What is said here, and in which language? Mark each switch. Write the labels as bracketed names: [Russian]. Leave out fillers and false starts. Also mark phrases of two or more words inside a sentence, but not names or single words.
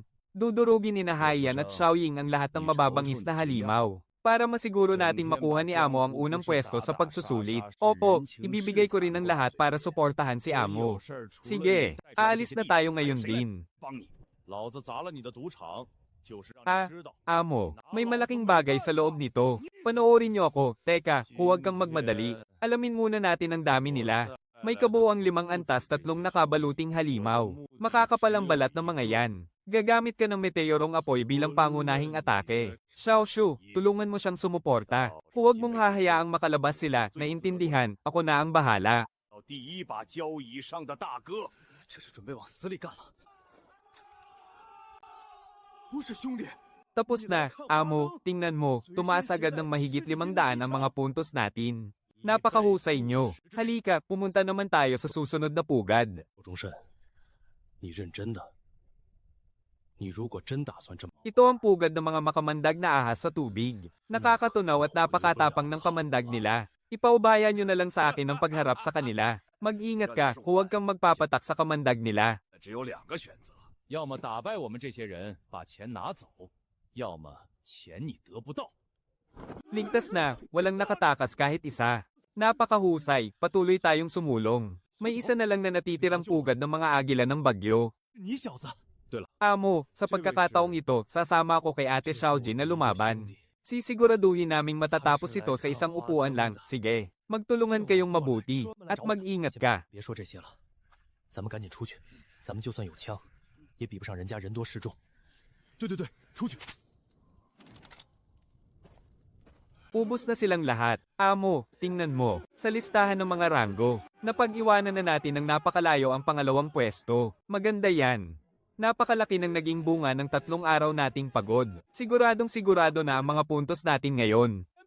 [Filipino] Dudurugin ni Nahayan at Xiaoying ang lahat ng mababangis na halimaw. Para masiguro nating makuha ni Amo ang unang pwesto sa pagsusulit. Opo, ibibigay ko rin ang lahat para suportahan si Amo. Sige, aalis na tayo ngayon din. [Chinese] 帮你，老子砸了你的赌场， [Filipino] Amo, may malaking bagay sa loob nito. Panoorin niyo ako. Teka, huwag kang magmadali. Alamin muna natin ang dami nila. May kabuuang 5 antas, 3 nakabaluting halimaw. Makakapalang balat ng mga yan. Gagamit ka ng meteorong apoy bilang pangunahing atake. Xiaoshu, tulungan mo siyang sumuporta. Huwag mong hahayaang makalabas sila, naintindihan, ako na ang bahala. [Chinese] 第一把交椅上的大哥，这是准备往死里干了。不是兄弟， [Filipino] Tapos na, amo, tingnan mo, tumaas agad ng mahigit 500 ang mga puntos natin. Napakahusay nyo. Halika, pumunta naman tayo sa susunod na pugad. [Chinese] 钟慎，你认真的？你如果真打算这么…… [Filipino] Ito ang pugad ng mga makamandag na ahas sa tubig. Nakakatunaw at napakatapang ng kamandag nila. Ipaubaya nyo na lang sa akin ang pagharap sa kanila. Mag-ingat ka, huwag kang magpapatak sa kamandag nila. [Chinese] 只有2个选择，要么打败我们这些人，把钱拿走；要么钱你得不到。 [Filipino] Ligtas na, walang nakatakas kahit isa. Napakahusay, patuloy tayong sumulong. May isa na lang na natitirang pugad ng mga agila ng bagyo. [Chinese] 你小子，对了， [Filipino] Amo, sa pagkakataong ito, sasama ako kay Ate Xiaojin na lumaban. Sisiguraduhin naming matatapos ito sa isang upuan lang. Sige, magtulungan kayong mabuti at mag-ingat ka. [Chinese] 别说这些了，咱们赶紧出去。咱们就算有枪，也比不上人家人多势众。对对对，出去。 [Filipino] Ubos na silang lahat. Amo, tingnan mo, sa listahan ng mga ranggo, napag-iwanan na natin ng napakalayo ang pangalawang pwesto. Maganda yan. Napakalaki ng naging bunga ng 3 araw nating pagod. Siguradong sigurado na ang mga puntos natin ngayon.